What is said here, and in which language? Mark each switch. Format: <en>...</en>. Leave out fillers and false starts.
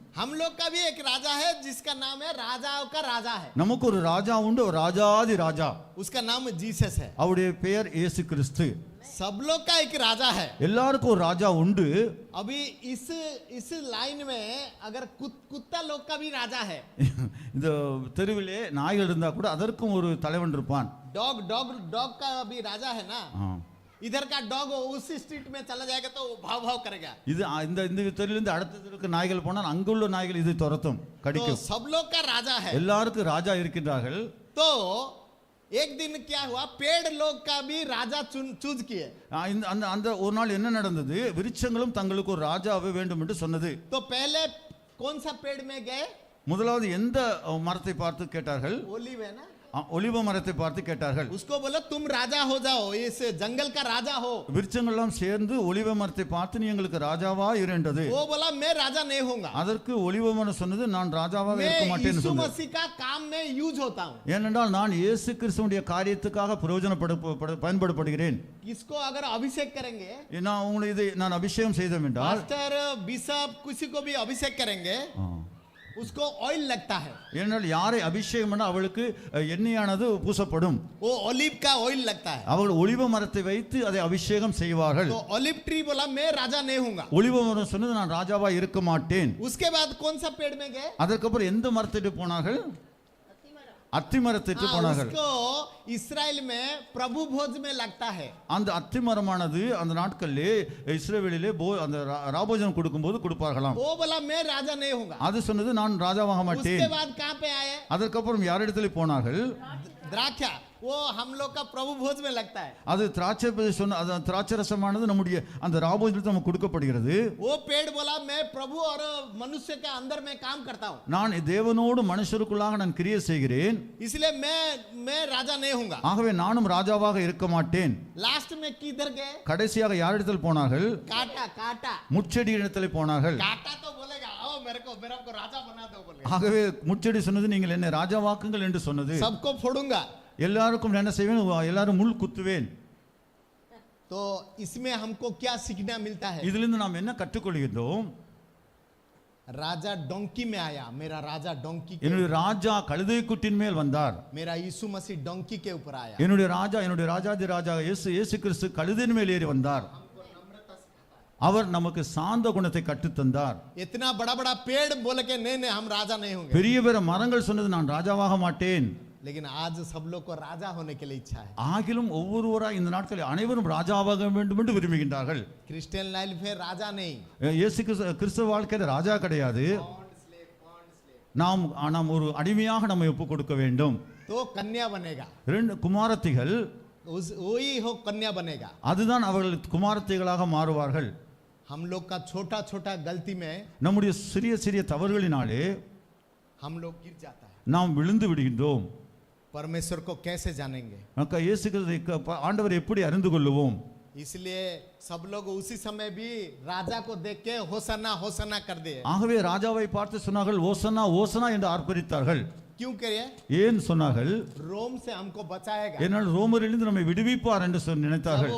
<hi>हम लोग का भी एक राजा है जिसका नाम है राजाओं का राजा है।</hi> <ta>நமக்கு ஒரு ராஜா உண்டு, ஒரு ராஜாதி ராஜா.</ta> <hi>उसका नाम जीसस है।</hi> <ta>அவருடைய பெயர் இயேசு கிறிஸ்து.</ta> <hi>सब लोग का एक राजा है।</hi> <ta>எல்லாருக்கும் ஒரு ராஜா உண்டு.</ta> <hi>अभी इस लाइन में अगर कुत्ता लोग का भी राजा है।</hi> <ta>இந்த தெருவிலே நாய்கள் இருந்தா கூட அதற்கும் ஒரு தலைவன் இருப்பான்.</ta> <hi>डॉग का भी राजा है ना। इधर का डॉग उस स्ट्रीट में चला जाएगा तो भाव भाव करेगा।</hi> <ta>இது இந்த தெருவிலிருந்து அடுத்த தெருவுக்கு நாய்கள் போனால் அங்குள்ள நாய்கள் இது துரத்தும், கடிக்கும்.</ta> <hi>तो सब लोग का राजा है।</hi> <ta>எல்லாருக்கும் ராஜா இருக்கின்றார்கள்.</ta> <hi>तो एक दिन क्या हुआ? पेड़ लोग का भी राजा चूज किए।</hi> <ta>அந்த ஒரு நாள் என்ன நடந்தது? விருட்சங்களும் தங்களுக்கு ஒரு ராஜாவை வேண்டும் என்று சொன்னது.</ta> <hi>तो पहले कौन सा पेड़ में गए?</hi> <ta>முதலாவது எந்த மரத்தை பார்த்து கேட்டார்கள்?</ta> <hi>ओलिव है ना।</hi> <ta>ஒலிவ மரத்தை பார்த்து கேட்டார்கள்.</ta> <hi>उसको बोला तुम राजा हो जाओ, इस जंगल का राजा हो।</hi> <ta>விருட்சங்கள் எல்லாம் சேர்ந்து ஒலிவ மரத்தை பார்த்து நீ எங்களுக்கு ராஜாவா இரு என்றது.</ta> <hi>वो बोला मैं राजा नहीं होऊंगा।</hi> <ta>அதற்கு ஒலிவ மரம் சொன்னது, நான் ராஜாவாக இருக்க மாட்டேன் என்று சொன்னது.</ta> <hi>मैं यीशु मसीह का काम में यूज होता हूं।</hi> <ta>ஏனென்றால் நான் இயேசு கிறிஸ்துவுடைய காரியத்துக்காக பயன்படுத்தப்படுகிறேன்.</ta> <hi>किसको अगर अभिषेक करेंगे,</hi> <ta>நான் உங்களை இதை நான் அபிஷேகம் செய்தோம் என்றால்,</ta> <hi>मास्टर बिशप किसी को भी अभिषेक करेंगे उसको ऑयल लगता है।</hi> <ta>ஏனென்றால் யாரை அபிஷேகம் பண்ண அவளுக்கு எண்ணெயானது பூசப்படும்.</ta> <hi>वो ऑलिव का ऑयल लगता है।</hi> <ta>அவர்கள் ஒலிவ மரத்தை வைத்து அதை அபிஷேகம் செய்வார்கள்.</ta> <hi>तो ऑलिव ट्री बोला मैं राजा नहीं होऊंगा।</hi> <ta>ஒலிவ மரம் சொன்னது, நான் ராஜாவா இருக்க மாட்டேன்.</ta> <hi>उसके बाद कौन सा पेड़ में गए?</hi> <ta>அதற்கப்புறம் எந்த மரத்திற்கு போனார்கள்? அத்திமரத்திற்கு போனார்கள்.</ta> <hi>उसको इस्राएल में प्रभु भोज में लगता है।</hi> <ta>அந்த அத்திமரமானது அந்த நாட்களிலே இஸ்ரவேலிலே அந்த ராபோஜனம் கொடுக்கும்போது கொடுப்பார்களாம்.</ta> <hi>वो बोला मैं राजा नहीं होऊंगा।</hi> <ta>அது சொன்னது, நான் ராஜாவாக மாட்டேன்.</ta> <hi>उसके बाद कहां पे आए?</hi> <ta>அதற்கப்புறம் யாரிடத்தில் போனார்கள்?</ta> <hi>द्राक्षा, वो हम लोग का प्रभु भोज में लगता है।</hi> <ta>அது திராட்சை ரசமானது நம்முடைய அந்த ராபோஜனத்தில் நமக்கு கொடுக்கப்படுகிறது.</ta> <hi>वो पेड़ बोला मैं प्रभु और मनुष्य के अंदर में काम करता हूं।</hi> <ta>நான் தேவனோடு மனுஷருக்குள்ளாக நான் கிரியை செய்கிறேன்,</ta> <hi>इसलिए मैं राजा नहीं होऊंगा।</hi> <ta>ஆகவே நானும் ராஜாவாக இருக்க மாட்டேன்.</ta> <hi>लास्ट में किधर गए?</hi> <ta>கடைசியாக யாரிடத்தில் போனார்கள்?</ta> <hi>काटा</hi> <ta>முட்செடி இடத்தில் போனார்கள்.</ta> <hi>काटा तो बोलेगा आओ मेरे को राजा बना दो बोलेगा।</hi> <ta>ஆகவே முட்செடி சொன்னது, நீங்கள் என்னை ராஜாவாக்குங்கள் என்று சொன்னது.</ta> <hi>सबको फोड़ूंगा,</hi> <ta>எல்லாருக்கும் என்ன செய்வேன்? எல்லாரும் முள் குத்துவேன்.</ta> <hi>तो इसमें हमको क्या सीखना मिलता है?</hi> <ta>இதிலிருந்து நாம் என்ன கற்றுக்கொள்கிறோம்?</ta> <hi>राजा डोंकी में आया। मेरा राजा डोंकी</hi> <ta>என்னுடைய ராஜா கழுதை குட்டின் மேல் வந்தார்.</ta> <hi>मेरा यीशु मसीह डोंकी के ऊपर आया।</hi> <ta>என்னுடைய ராஜாதி ராஜா இயேசு கிறிஸ்து கழுதையின் மேல் ஏறி வந்தார். அவர் நமக்கு சாந்த குணத்தை கற்றுத்தந்தார்.</ta> <hi>इतना बड़ा बड़ा पेड़ बोले के नहीं नहीं हम राजा नहीं होंगे,</hi> <ta>பெரிய பெரிய மரங்கள் சொன்னது நான் ராஜாவாக மாட்டேன்.</ta> <hi>लेकिन आज सब लोग को राजा होने के लिए इच्छा है.</hi> <ta>ஆகிலும் ஒவ்வொருவராய் இந்த நாட்களில் அனைவரும் ராஜாவாக வேண்டும் என்று விரும்புகின்றார்கள்.</ta> <hi>क्रिश्चियन लाइफ में राजा नहीं,</hi> <ta>இயேசு கிறிஸ்தவ வாழ்க்கையில ராஜா கிடையாது. நாம் ஒரு அடிமையாக நம்மை ஒப்பு கொடுக்க வேண்டும்.</ta> <hi>तो कन्या बनेगा,</hi> <ta>ரெண்டு குமாரத்திகள்</ta> <hi>वही हो कन्या बनेगा.</hi> <ta>அதுதான் அவர்கள் குமாரத்திகளாக மாறுவார்கள்.</ta> <hi>हम लोग का छोटा छोटा गलती में</hi> <ta>நம்முடைய சிறிய சிறிய தவறுகளினாலே</ta> <hi>हम लोग गिर जाता है.</hi> <ta>நாம் விழுந்து விடுகின்றோம்.</ta> <hi>परमेश्वर को कैसे जानेंगे?</hi> <ta>இயேசு ஆண்டவர் எப்படி அறிந்து கொள்ளுவோம்?</ta> <hi>इसलिए सब लोग उसी समय भी राजा को देख के होसन्ना होसन्ना कर दिए.</hi> <ta>ஆகவே ராஜாவை பார்த்து சொன்னார்கள் ஓசனா ஓசனா என்று ஆர்ப்பரித்தார்கள்.</ta> <hi>क्यों करिए?</hi> <ta>ஏன் சொன்னார்கள்?</ta> <hi>रोम से हमको बचाएगा.</hi> <ta>ஏனால் ரோமரிலிருந்து நம்மை விடுவிப்பார் என்று நினைத்தார்கள்.</ta>